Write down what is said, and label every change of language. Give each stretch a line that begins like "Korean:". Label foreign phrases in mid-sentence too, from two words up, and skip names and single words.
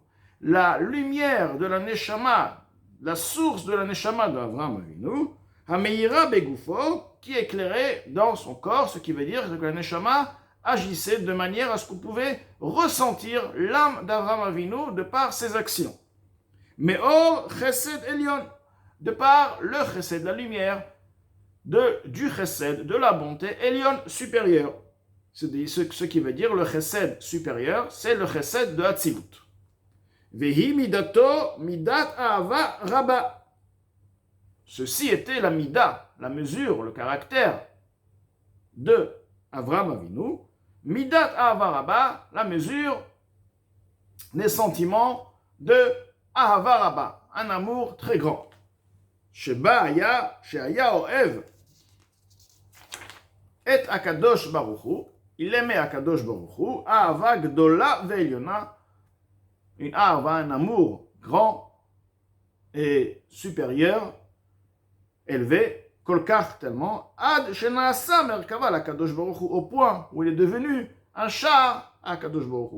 French: La lumière de la Neshama, la source de la Neshama de Avraham Avinu,
Hebrew: המאירה בגופו,
French: qui éclairait dans son corps, ce qui veut dire que la Neshama agissait de manière à ce qu'on pouvait ressentir l'âme d'Avraham Avinu de par ses actions.
Hebrew: מאור חסד עליון,
French: de par le Chesed, la lumière, du Chesed, de la bonté, Elion supérieur. Ce qui veut dire le Chesed supérieur, c'est le Chesed de Hatzilut.
Hebrew: והיא מדתו מדת אהבה רבה.
French: Ceci était la mida, la mesure, le caractère de Avraham Avinu.
Hebrew: מדת אהבה רבה,
French: la mesure des sentiments de
Hebrew: אהבה רבה,
French: un amour très grand.
Hebrew: שבא שהיה אוהב את הקדוש ברוך הוא,
French: il aimait Akadosh Baruch Hu,
Hebrew: אהבה גדולה ועליונה,
French: une Ahava, un amour grand et supérieur, élevé, Kolkach tellement,
Hebrew: עד שנעשה מרכבה הקדוש ברוך הוא,
French: au point où il est devenu un char à Akadosh Baruch Hu.